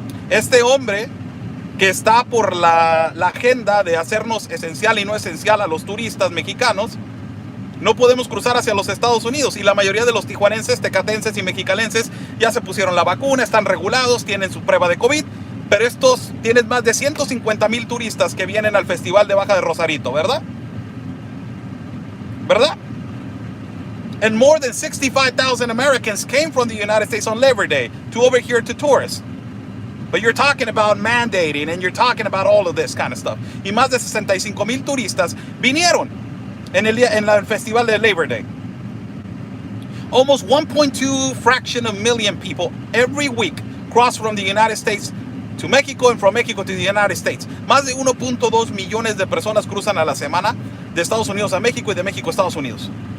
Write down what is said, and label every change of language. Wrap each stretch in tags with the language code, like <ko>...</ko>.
<es>Este hombre que está por la agenda de hacernos esencial y no esencial a los turistas mexicanos, no podemos cruzar hacia los Estados Unidos, y la mayoría de los tijuanenses, tecatenses y mexicalenses ya se pusieron la vacuna, están regulados, tienen su prueba de COVID, pero estos tienen más de 150,000 turistas que vienen al Festival de Baja de Rosarito, ¿verdad? ¿Verdad?</es> <en>And more than 65,000 Americans came from the United States on Labor Day to over here to tourists. But you're talking about mandating and you're talking about all of this kind of stuff.</en> <es>Y más de 65,000 turistas vinieron en el Festival de Labor Day.</es> <en>Almost 1.2 fraction of million people every week cross from the United States to Mexico and from Mexico to the United States.</en> <es>Más de 1.2 millones de personas cruzan a la semana de Estados Unidos a México y de México a Estados Unidos.</es>